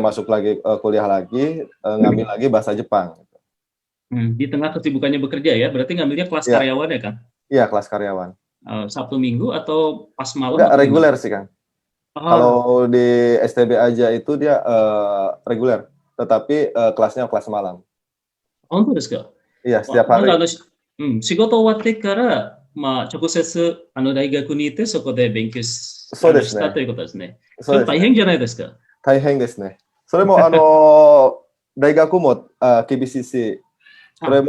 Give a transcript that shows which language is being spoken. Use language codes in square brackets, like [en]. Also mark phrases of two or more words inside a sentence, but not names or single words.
[id] masuk lagi, kuliah lagi, ngambil lagi bahasa Jepang. Di tengah kesibukannya bekerja ya, berarti ngambilnya kelas Iya, karyawan ya, Kang? iya kelas karyawan. Sabtu Minggu atau pas malam Enggak, atau gimana? reguler sih, Kang. Oh, Kalau di STB aja itu dia, reguler, tetapi, kelasnya kelas malam. [ja] 本当ですか。 [id] Iya, あ、 setiap [ja] なんか [id] hari. [ja] 仕事終わってから、直接、大学に行って、そこで勉強し、そうですね。したということですね。そうですね。ちょっと大変じゃないですか。大変ですね。それも大学も、厳しいし、それ